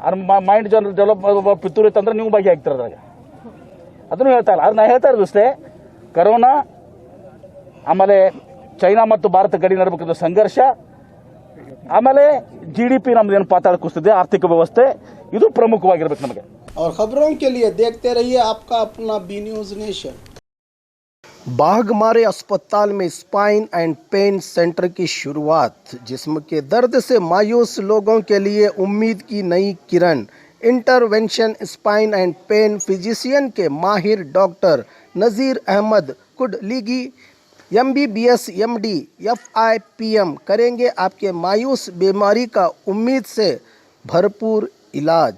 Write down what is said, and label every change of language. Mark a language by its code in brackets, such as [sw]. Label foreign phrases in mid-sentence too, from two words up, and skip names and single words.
[kn] ಅವ್ರ [en] mind develop [kn] ಪಿತ್ತೂರು ಇತ್ತಂದ್ರೆ ನೀವು ಭಾಗಿಯಾಗ್ತೀರ ಅದ್ರಾಗ. ಅದನ್ನು ಹೇಳ್ತಾ ಇಲ್ಲ. ನಾ ಹೇಳ್ತಾ ಇರೋದು ಅಷ್ಟೇ, ಕರೋನಾ ಆಮೇಲೆ ಚೈನಾ ಮತ್ತು ಭಾರತ ಗಡಿ ನಡಬೇಕಿದ್ದ ಸಂಘರ್ಷ, ಆಮೇಲೆ GDP ನಮ್ದೇನು ಪಾತಾಳ ಕುಸಿದಿದೆ, ಆರ್ಥಿಕ ವ್ಯವಸ್ಥೆ, ಇದು ಪ್ರಮುಖವಾಗಿರ್ಬೇಕು ನಮಗೆ. [hi] और खबरों के लिए देखते रहिए आपका अपना बी न्यूज नेशन। बाघमारे अस्पताल में [en] spine and pain center [hi] की शुरुआत, जिस्म के दर्द से मायूस लोगों के लिए उम्मीद की नई किरण। [en] intervention spine and pain physician [hi] के माहिर डॉक्टर नज़ीर अहमद कुडलिगी MBBS MD FIPM करेंगे आपके मायूस बीमारी का उम्मीद से भरपूर इलाज।